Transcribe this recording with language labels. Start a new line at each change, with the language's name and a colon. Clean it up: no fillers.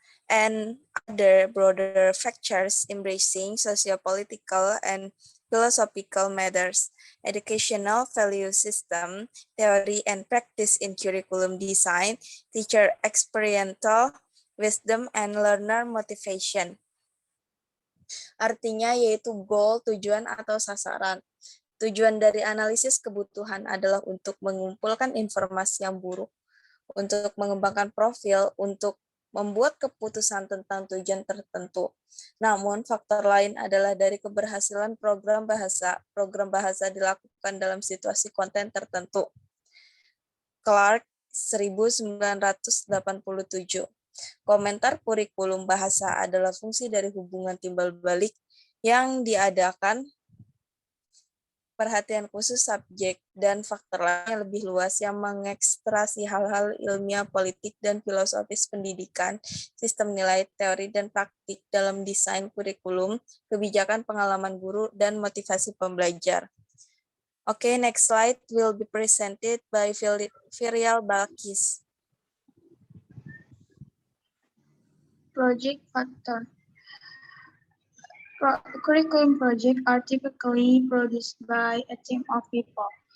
English: and other broader factors embracing socio-political and philosophical matters, educational value system, theory and practice in curriculum design, teacher experiential wisdom, and learner motivation.
Indonesian: Artinya yaitu goal, tujuan, atau sasaran. Tujuan dari analisis kebutuhan adalah untuk mengumpulkan informasi yang buruk, untuk mengembangkan profil, untuk membuat keputusan tentang tujuan tertentu. Namun, faktor lain adalah dari keberhasilan program bahasa. Program bahasa dilakukan dalam situasi konten tertentu. Clark, 1987. Komentar kurikulum bahasa adalah fungsi dari hubungan timbal balik yang diadakan perhatian khusus subjek dan faktor lain yang lebih luas yang mengekstrasi hal-hal ilmiah, politik, dan filosofis pendidikan, sistem nilai, teori, dan praktik dalam desain kurikulum, kebijakan pengalaman guru, dan motivasi pembelajar.
English: Okay, next slide will be presented by Virial Balkis. Project factor. Curriculum projects are typically produced by a team of people.